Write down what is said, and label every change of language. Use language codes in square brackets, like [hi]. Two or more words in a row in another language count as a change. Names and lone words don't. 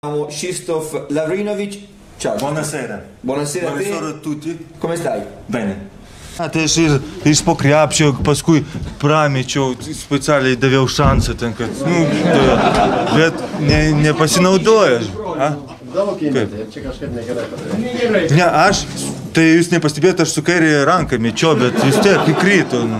[it] Krzysztof Lavrinovic. Ciao. Buonasera. Buonasera a te. Buonasera a tutti. Come stai? Bene. [lt] Tai aš ir po krepšio, paskui pramečiau, specialiai daviau šansą ten, kad, bet nepasinaudoja. Čia kažkaip negerai. Ne, aš, tai jūs nepastebėjote, aš su kairėje ranką mečiau, bet vis tiek įkrito.